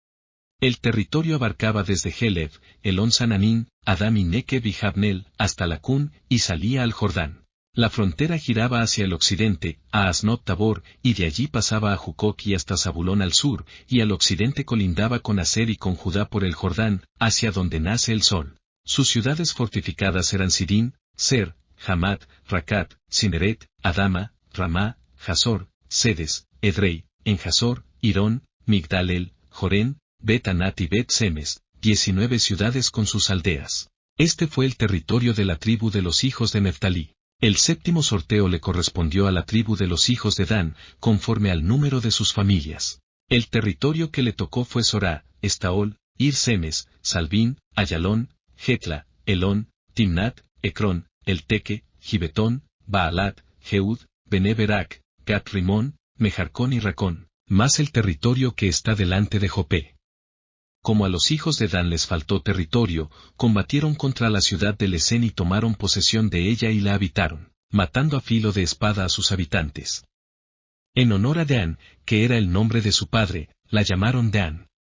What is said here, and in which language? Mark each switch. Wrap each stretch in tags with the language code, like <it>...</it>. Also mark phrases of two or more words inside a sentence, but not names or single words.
<es>El territorio abarcaba desde Helef, Elón Sananín, Adam y Nekeb y Jabnel, hasta Lacún, y salía al Jordán. La frontera giraba hacia el occidente, a Asnot Tabor, y de allí pasaba a Jucoc y hasta Zabulón al sur, y al occidente colindaba con Aser y con Judá por el Jordán, hacia donde nace el sol. Sus ciudades fortificadas eran Sidín, Ser, Hamat, Racat, Cineret, Adama, Ramá, Jasor, Sedes, Edrei, Enjasor, Irón, Migdal-el, Jorén, Bet-Anat y Bet-Semes, 19 ciudades con sus aldeas. Este fue el territorio de la tribu de los hijos de Neftalí. El séptimo sorteo le correspondió a la tribu de los hijos de Dan, conforme al número de sus familias. El territorio que le tocó fue Sorá, Estaol, Ir-Semes, Salbín, Ayalón, Jetla, Elón, Timnat, Ecrón, Elteque, Gibetón, Baalat, Jeud, Bene-Berak, Gat-Rimón, Mejarcón y Racón, más el territorio que está delante de Jopé. Como a los hijos de Dan les faltó territorio, combatieron contra la ciudad de Lesén y tomaron posesión de ella y la habitaron, matando a filo de espada a sus habitantes. En honor a Dan, que era el nombre de su padre, la llamaron Dan.</es>